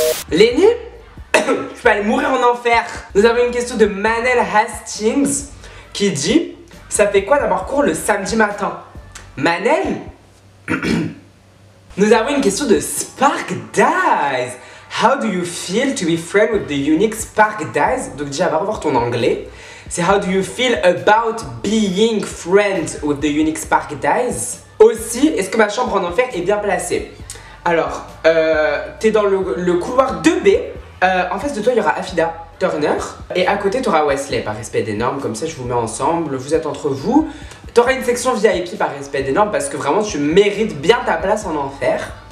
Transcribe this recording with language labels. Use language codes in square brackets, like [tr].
[fr] Lenny, je peux aller mourir en enfer. Nous avons une question de Manel Hastings qui dit: ça fait quoi d'avoir cours le samedi matin? Manel. Nous avons une question de Spark Dies. [en] How do you feel to be friend with the unique Spark Dies? [fr] Donc déjà, va revoir ton anglais. C'est [en] how do you feel about being friend with the unique Spark Dies? [fr] Aussi, est-ce que ma chambre en enfer est bien placée? Alors, t'es dans le couloir 2B. En face de toi, il y aura Afida Turner. Et à côté, t'auras Wesley, par respect des normes. Comme ça, je vous mets ensemble. Vous êtes entre vous. T'auras une section VIP par respect des normes parce que vraiment, tu mérites bien ta place en enfer.